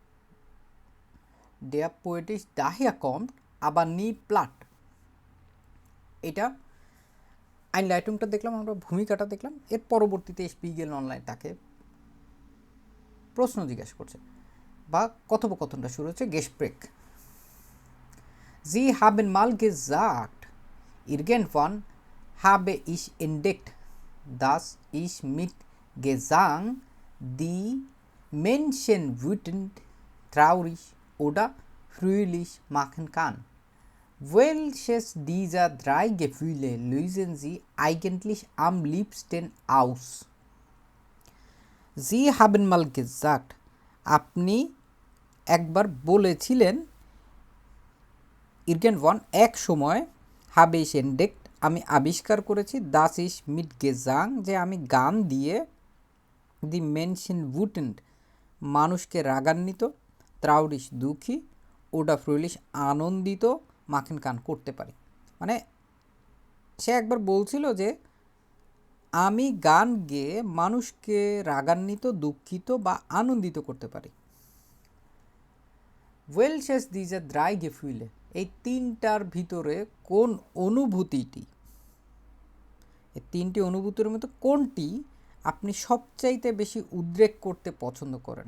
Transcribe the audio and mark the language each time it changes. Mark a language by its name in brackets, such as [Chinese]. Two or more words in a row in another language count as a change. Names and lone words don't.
[Bangla] দেয়া পোয়েটিস দাহিয়া কম আবার নি প্লাট। এটা আইন লাইটুংটা দেখলাম, আমরা ভূমিকাটা দেখলাম। এর পরবর্তীতে স্পিগেল অনলাইন তাকে প্রশ্ন জিজ্ঞাসা করছে বা কথোপকথনটা শুরু হচ্ছে গেসপ্রেক। [German] Sie haben mal gesagt, irgendwann habe ich entdeckt, dass ich mit Gesang die Menschen wütend, traurig oder fröhlich machen kann. Welches dieser drei Gefühle lösen Sie eigentlich am liebsten aus? Sie haben mal gesagt, [Bangla] আপনি একবার বলেছিলেন, ইরগেনওয়ান এক সময়, [German] habe ich entdeckt [Bangla] আমি আবিষ্কার করেছি, [German] das ich mit Gesang [Bangla] যে আমি গান দিয়ে, দি [German] Menschen wütend [Bangla] মানুষকে রাগান্বিত, [German] traurig দুঃখী, oder fröhlich আনন্দিত, machen kann [Bangla] করতে পারি। মানে সে একবার বলছিল যে আমি গান গেয়ে মানুষকে রাগান্বিত, দুঃখিত বা আনন্দিত করতে পারি। [German] Welches dieser drei Gefühle [Bangla] এই তিনটার ভিতরে কোন অনুভূতিটি, এই তিনটি অনুভূতির মধ্যে কোনটি আপনি সবচাইতে বেশি উদ্রেক করতে পছন্দ করেন?